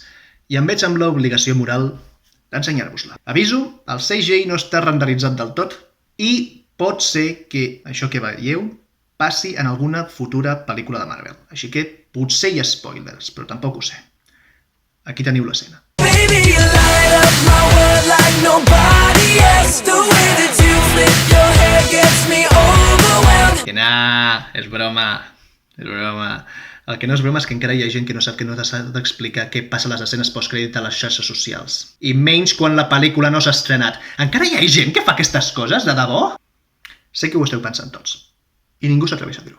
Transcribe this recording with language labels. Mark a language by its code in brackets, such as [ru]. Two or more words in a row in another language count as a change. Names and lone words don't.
[ca] I em veig amb l'obligació moral d'ensenyar-vos-la. Aviso, el CGI no està renderitzat del tot i pot ser que això que veieu passi en alguna futura pel·lícula de Marvel. Així que potser hi ha spoilers, però tampoc ho sé. Aquí teniu l'escena. [en] Baby, you light up my world like nobody else. The way that you flip your hair gets me overwhelmed. [ca] Que nah, és broma. És broma. El que no és broma és que encara hi ha gent que no sap que no s'ha d'explicar què passa a les escenes postcrèdit a les xarxes socials. I menys quan la pel·lícula no s'ha estrenat. Encara hi ha gent que fa aquestes coses, de debò? Sé que ho esteu pensant tots. I ningú s'atreveix a dir-ho.